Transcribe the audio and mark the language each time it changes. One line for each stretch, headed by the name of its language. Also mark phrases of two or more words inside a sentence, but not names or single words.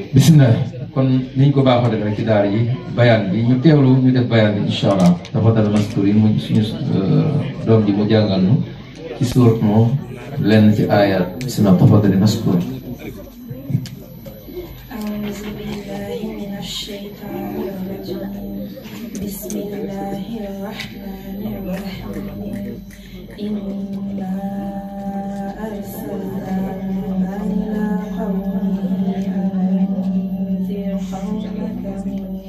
Wolof: bismillah kon niñ ko baaxoo def rek ci daara yi bayaan bi ñu teewlu ñu def bayaan bi
Arabic: إن شاء الله تفضل
Wolof: masturin mu suñu doom ji mu jàngal nu ci surat moom lenn ci ayat bismillah tafaddal mastur.
Arabic: أعوذ بالله من الشيطان الرجيم بسم الله الرحمن الرحيم إنا أرسلنا نوحا إلى قومه أن أنذر قومك من